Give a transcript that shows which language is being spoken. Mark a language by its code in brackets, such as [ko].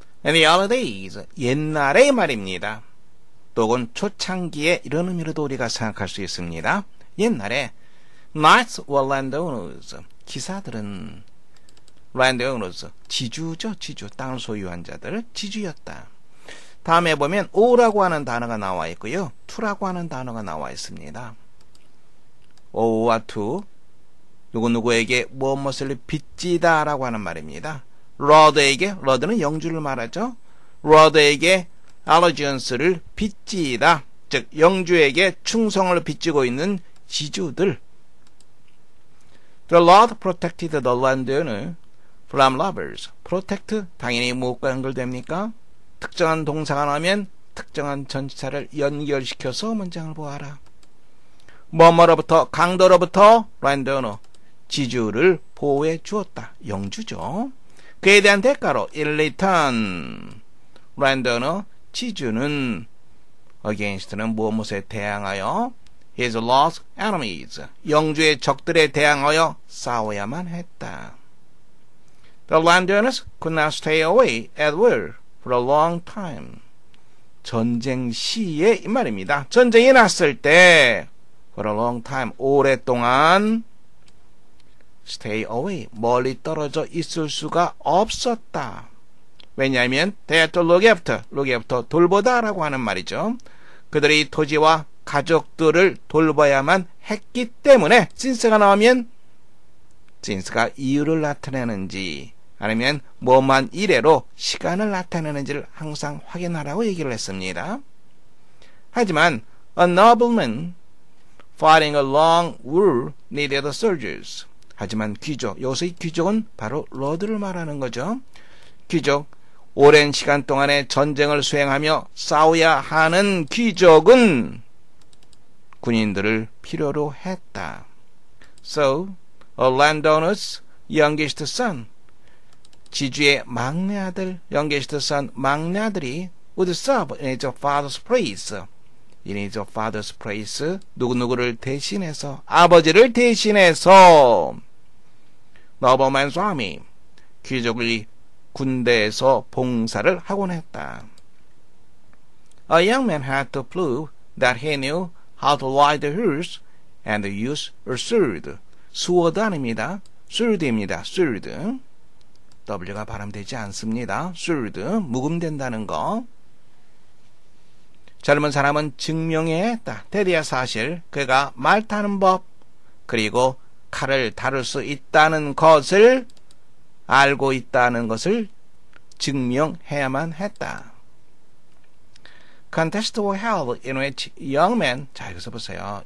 [en] In the early days, [ko] 옛날의 말입니다. 또는 초창기에 이런 의미로도 우리가 생각할 수 있습니다. 옛날에 [en] knights were landowners, [ko] 기사들은 [en] landowners, [ko] 지주죠. 지주, 땅을 소유한 자들, 지주였다. 다음에 보면 o라고 하는 단어가 나와 있고요. to라고 하는 단어가 나와 있습니다. o와 to, 누구누구에게 무엇을 빚지다 라고 하는 말입니다. 러드는 영주를 말하죠. 러드에게 allegiance를 빚지다. 즉 영주에게 충성을 빚지고 있는 지주들. [en] The Lord protected the landowner from robbers. [ko] protect 당연히 무엇과 연결됩니까? 특정한 동사가 나오면 특정한 전치사를 연결시켜서 문장을 보아라. 뭐뭐로부터 강도로부터 landowner 지주를 보호해 주었다. 영주죠. 그에 대한 대가로 [en] in return [ko] landowner 지주는 against는 무엇에 대항하여 [en] his lost enemies [ko] 영주의 적들에 대항하여 싸워야만 했다. [en] The landowners could not stay away at war for a long time. [ko] 전쟁 시에 이 말입니다. 전쟁이 났을 때 [en] for a long time [ko] 오랫동안 [en] stay away, [ko] 멀리 떨어져 있을 수가 없었다. [en] 왜냐하면 they had to look after, [ko] 돌보다라고 하는 말이죠. 그들의 토지와 가족들을 돌봐야만 했기 때문에 since가 나오면 since가 이유를 나타내는지 아니면 뭐만 이래로 시간을 나타내는지를 항상 확인하라고 얘기를 했습니다. 하지만 [en] a nobleman fighting a long war needed soldiers. [ko] 하지만 귀족, 여기서의 귀족은 바로 러드를 말하는 거죠. 귀족, 오랜 시간 동안의 전쟁을 수행하며 싸워야 하는 귀족은 군인들을 필요로 했다. [en] So, a landowner's youngest son, [ko] 지주의 막내 아들, [en] youngest son, [ko] 막내 아들이 [en] would serve in his father's place. in his father's place, [ko] 누구누구를 대신해서, 아버지를 대신해서, [en] nobleman's army, [ko] 귀족의 군대에서 봉사를 하곤 했다. [en] A young man had to prove that he knew how to ride the horse and use a sword. [ko] sword 아닙니다. sword입니다. sword. W가 발음되지 않습니다. sword, 묵음된다는 거. 젊은 사람은 증명해야 했다. 대대야 사실 그가 말 타는 법 그리고 칼을 다룰 수 있다는 것을 알고 있다는 것을 증명해야만 했다. [en] Contest were held in which young men, [ko] 자 여기서 보세요.